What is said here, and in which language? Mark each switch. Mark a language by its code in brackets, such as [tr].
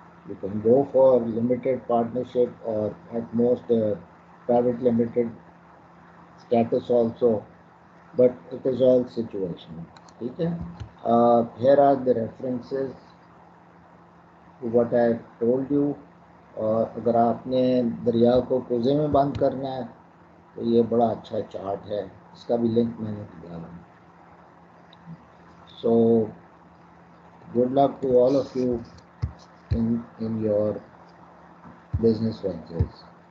[en] You can go for limited partnership or at most a private limited status also, but it is all situational. [hi] ठीक है? [en] Here are the references to what I told you. [hi] और अगर आपने दरिया को cosy में बंद करना है तो ये बड़ा अच्छा चार्ट है, इसका भी लिंक मैंने दिया है. [en] So good luck to all of you in your business ventures.